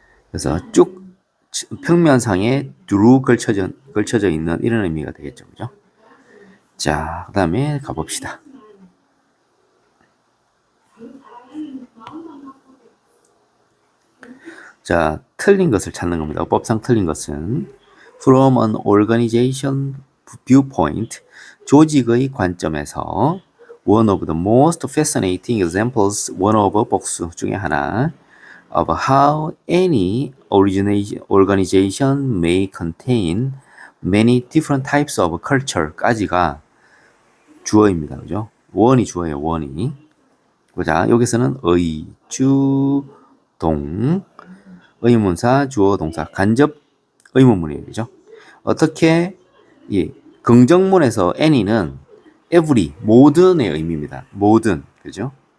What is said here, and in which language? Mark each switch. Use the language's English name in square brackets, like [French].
[Korean] 그래서 쭉 평면상에 쭉 걸쳐져 있는 이런 의미가 되겠죠. 그죠? 자, 그 다음에 가봅시다. 자, 틀린 것을 찾는 겁니다. [English] 어법상 틀린 것은 from an organization viewpoint [Korean] 조직의 관점에서 [English] one of the most fascinating examples one of [Korean] 복수 중에 하나 [English] of how any organization may contain many different types of culture [Korean] 까지가 주어입니다. 그죠? 원이 주어예요. 원이. 보자. 여기서는 의, 주, 동, 의문사, 주어, 동사, 간접 의문문이에요. 그죠? 어떻게 긍정문에서 any는 every, 모든의 의미입니다. 모든. 그죠?